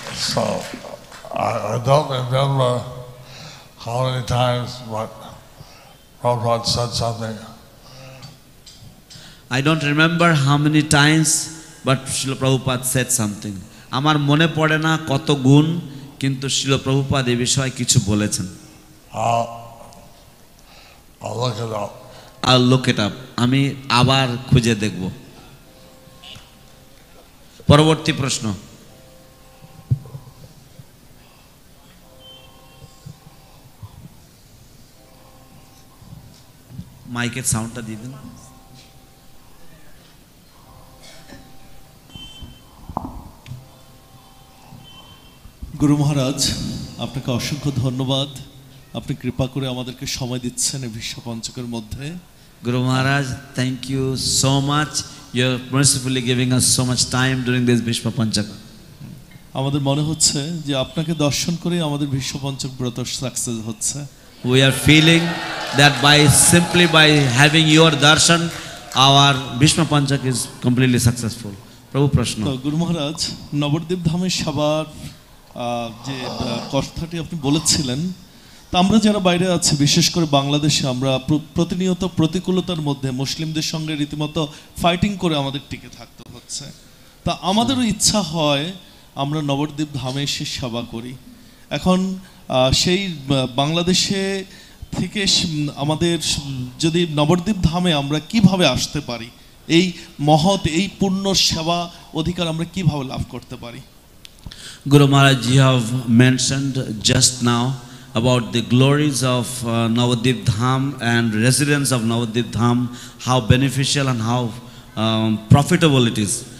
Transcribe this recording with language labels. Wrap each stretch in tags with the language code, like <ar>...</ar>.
<en>So I don't remember how many times but Prabhupada said something. I don't remember how many times but Srila Prabhupada said something.</en> <bn>আমার মনে পড়ে না কত গুণ, কিন্তু শিল প্রভুপাদ এই বিষয়ে কিছু বলেছেন।</bn> <en>I'll look it up. I'll look it up.</en> <bn>আমি আবার খুঁজে দেখব। পরবর্তী প্রশ্ন। মাইকের সাউন্ডটা দিয়ে দিন। গুরু মহারাজ, আপনাকে অসংখ্য ধন্যবাদ। আপনি কৃপা করে আমাদেরকে সময় দিচ্ছেন এই বিশ্ব পঞ্চকের মধ্যে।</bn> <en>Guru Maharaj, thank you so much. You're mercifully giving us so much time during this Vishwa Panchaka.</en> <bn>আমাদের মনে হচ্ছে যে আপনাকে দর্শন করে আমাদের বিশ্ব পঞ্চক ব্রত সাকসেস হচ্ছে।</bn> <en>We are feeling that simply by having your darshan, our Vishwa Panchak is completely successful.</en> <bn>Prabhu Prashna. তো গুরু মহারাজ, নবদ্বীপ ধামের সবার যে কথাটি আপনি বলেছিলেন, তা আমরা যারা বাইরে আছি, বিশেষ করে বাংলাদেশে, আমরা প্রতিনিয়ত প্রতিকূলতার মধ্যে মুসলিমদের সঙ্গে রীতিমতো ফাইটিং করে আমাদের টিকে থাকতে হচ্ছে। তা আমাদেরও ইচ্ছা হয় আমরা নবদ্বীপ ধামে এসে সেবা করি। এখন সেই বাংলাদেশে থেকে আমাদের যদি নবদ্বীপ ধামে আমরা কিভাবে আসতে পারি, এই মহৎ এই পূর্ণ সেবা অধিকার আমরা কিভাবে লাভ করতে পারি?</bn> <en>Guru Maharaj, you have mentioned just now about the glories of Navadvip Dham and residents of Navadvip Dham, how beneficial and how profitable it is.</en>